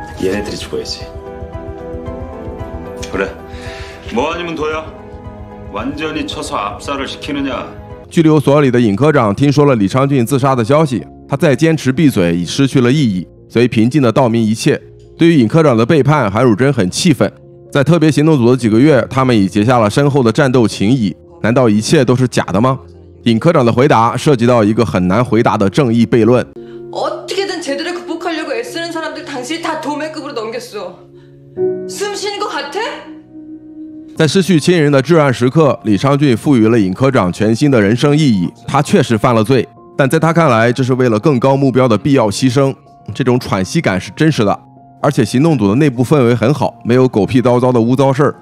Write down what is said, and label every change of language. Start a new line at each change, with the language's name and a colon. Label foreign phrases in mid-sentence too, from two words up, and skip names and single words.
Chinese: 拘留所里的尹科长听说了李昌俊自杀的消息，他再坚持闭嘴已失去了意义，所以平静地道明一切。对于尹科长的背叛，韩汝珍很气愤。在特别行动组的几个月，他们已结下了深厚的战斗情谊，难道一切都是假的吗？尹科长的回答涉及到一个很难回答的正义悖论。
Korean: 어떻게든 제대로 극복하려고 애쓰는 사람들 당신이 다 도매급으로 넘겼어. 숨 쉬는 것 같아?
Chinese: 在失去亲人的至暗时刻，李昌俊赋予了尹科长全新的人生意义。他确实犯了罪，但在他看来，这是为了更高目标的必要牺牲。这种喘息感是真实的，而且行动组的内部氛围很好，没有狗屁叨叨的污糟事儿。